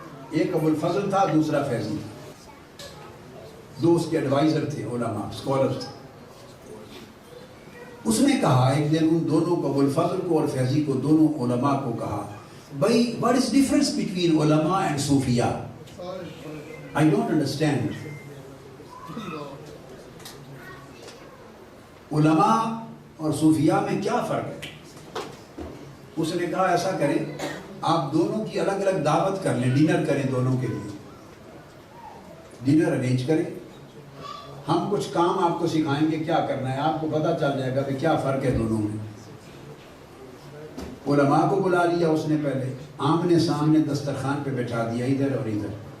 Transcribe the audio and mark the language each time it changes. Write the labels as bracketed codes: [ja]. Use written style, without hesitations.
[ur] ایک ابو الفضل تھا، دوسرا فیضی تھا. دو اس کے ایڈوائزر تھے، علماء، اسکالر تھے. اس نے کہا ایک دن ان دونوں کو، ابو الفضل کو اور فیضی کو، دونوں علماء کو کہا بھائی [en] what is difference between ulama and sufiya? I don't understand. علماء [ur] اور صوفیاء میں کیا فرق ہے؟ اس نے کہا ایسا کریں، آپ دونوں کی الگ الگ دعوت کر لیں، ڈنر کریں دونوں کے لیے، ڈنر ارینج کریں، ہم کچھ کام آپ کو سکھائیں گے کیا کرنا ہے، آپ کو پتہ چل جائے گا کہ کیا فرق ہے دونوں میں۔ علماء کو بلا لیا اس نے، پہلے آمنے سامنے دسترخوان پہ بٹھا دیا، ادھر اور ادھر۔